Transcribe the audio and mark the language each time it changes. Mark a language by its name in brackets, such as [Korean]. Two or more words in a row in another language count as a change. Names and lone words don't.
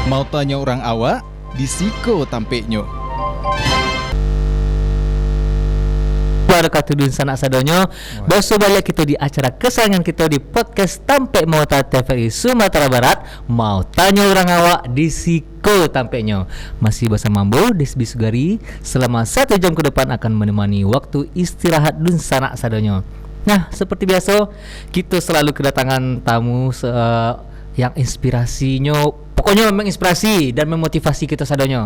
[Minangkabau] tanya orang awak, disiko tampeknyo. Wabarakatuh dun sanak sadonyo. [Indonesian] Baso balik kita di acara kesayangan kita di podcast Tampek Mauta TVRI Sumatera Barat. [Minangkabau] Mau tanya orang awak disiko tampeknyo. [Indonesian] Masih bersama Mambo Desbi Sugari. Selama 1 jam ke depan akan menemani waktu istirahat [Minangkabau] dun sanak sadonyo. [Indonesian] Nah, seperti biasa kita selalu kedatangan tamu yang inspirasinya pokoknya menginspirasi dan memotivasi kita sadonyo.